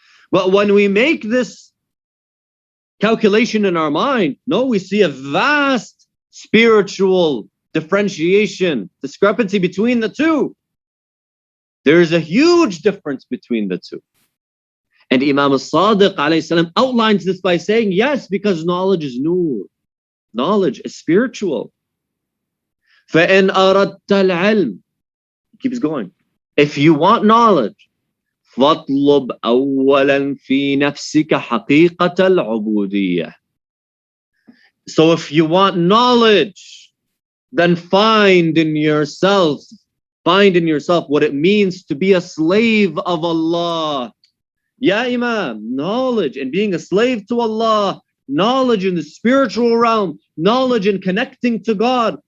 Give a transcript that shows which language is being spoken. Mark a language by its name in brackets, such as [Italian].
[English] But when we make this calculation in our mind, no, we see a vast spiritual differentiation, discrepancy between the two. There is a huge difference between the two. And Imam al-Sadiq alayhi salam outlines this by saying, yes, because knowledge is nur. Knowledge is spiritual. [Arabic] فَإِنْ أَرَدْتَ الْعِلْمِ, [English] keeps going. If you want knowledge, [Arabic] فَاطْلُبْ أَوَّلًا فِي نَفْسِكَ حَقِيقَةَ الْعُبُودِيَّةِ. [English] So if you want knowledge, then find in yourself what it means to be a slave of Allah. Ya Imam, knowledge and being a slave to Allah, knowledge in the spiritual realm, knowledge in connecting to God.